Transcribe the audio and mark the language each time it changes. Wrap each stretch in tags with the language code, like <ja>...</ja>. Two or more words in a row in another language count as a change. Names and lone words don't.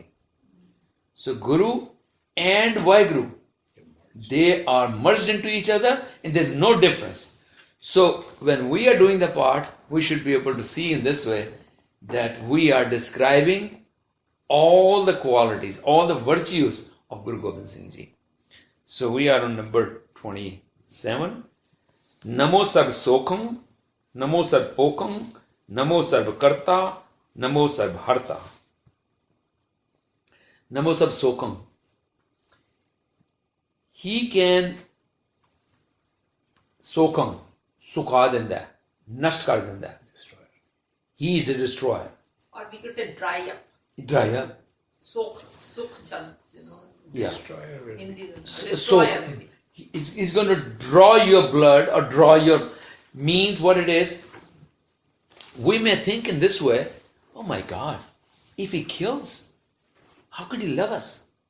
<en>So Guru and Waheguru, they are merged into each other and there's no difference. So when we are doing the part, we should be able to see in this way that we are describing all the qualities, all the virtues of Guru Gobind Singh Ji. So we are on number 27.</en> <bra>ਨਮੋ ਸਰਬ ਸੋਖੰ, ਨਮੋ ਸਰਬ ਪੋਖੰ, ਨਮੋ ਸਰਬ ਕਰਤਾ, ਨਮੋ ਸਰਬ ਹਰਤਾ. ਨਮੋ ਸਰਬ ਸੋਖੰ.</bra> <en>He can Sokham,</en> <pa>ਸੁਕਾ ਦੇਂਦਾ, ਨਸ਼ਟ ਕਰ ਦੇਂਦਾ.</pa> <en>He is a destroyer. Or we could say dry up. Dry up.</en> <pa>ਸੁੱਕ ਜਲ,</pa> <en>Yeah. Destroyer. Hindi, So destroyer maybe. he's going to draw your blood or draw your means what it is. We may think in this way, oh my God, if he kills, how could he love us?</en>